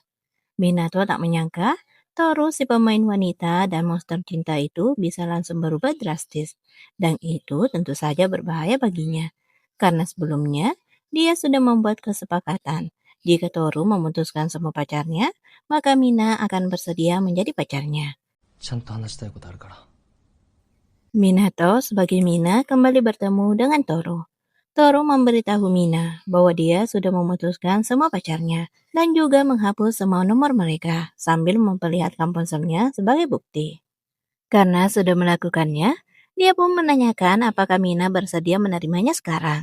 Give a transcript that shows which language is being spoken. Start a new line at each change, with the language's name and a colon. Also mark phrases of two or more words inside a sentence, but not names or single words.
Indonesian: Minato tak menyangka Toru si pemain wanita dan monster cinta itu bisa langsung berubah drastis. Dan itu tentu saja berbahaya baginya. Karena sebelumnya, dia sudah membuat kesepakatan. Jika Toru memutuskan semua pacarnya, maka Mina akan bersedia menjadi pacarnya.
Japanese: ちゃんと話したいことあるから。
Indonesian: Minato sebagai Mina kembali bertemu dengan Toru. Toru memberitahu Mina bahwa dia sudah memutuskan semua pacarnya dan juga menghapus semua nomor mereka sambil memperlihatkan ponselnya sebagai bukti. Karena sudah melakukannya, dia pun menanyakan apakah Mina bersedia menerimanya sekarang.